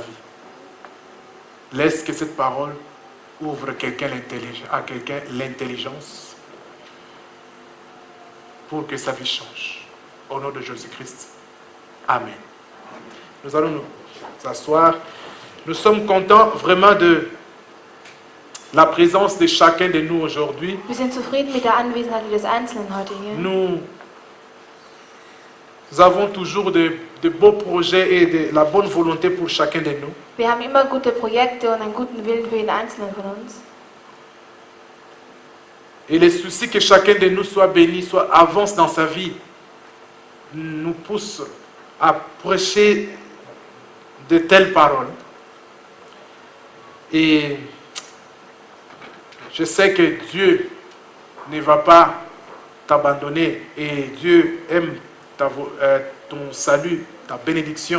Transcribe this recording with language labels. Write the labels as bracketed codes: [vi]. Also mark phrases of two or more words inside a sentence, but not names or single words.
[fr] Laisse que cette parole ouvre à quelqu'un l'intelligence pour que sa vie change. Au nom de Jésus-Christ. Amen. Nous allons nous asseoir. Nous sommes contents vraiment de la présence de chacun de nous aujourd'hui. [de] Wir sind zufrieden mit der Anwesenheit des Einzelnen heute hier. [fr] Nous avons toujours de beaux projets et de la bonne volonté pour chacun de nous. [de] Wir haben immer gute Projekte und einen guten Willen für jeden Einzelnen von uns. [fr] Et les soucis que chacun de nous soit béni, soit avance dans sa vie, nous poussent à prêcher de telles paroles. Et je sais que Dieu ne va pas t'abandonner et Dieu aime ton salut, ta bénédiction.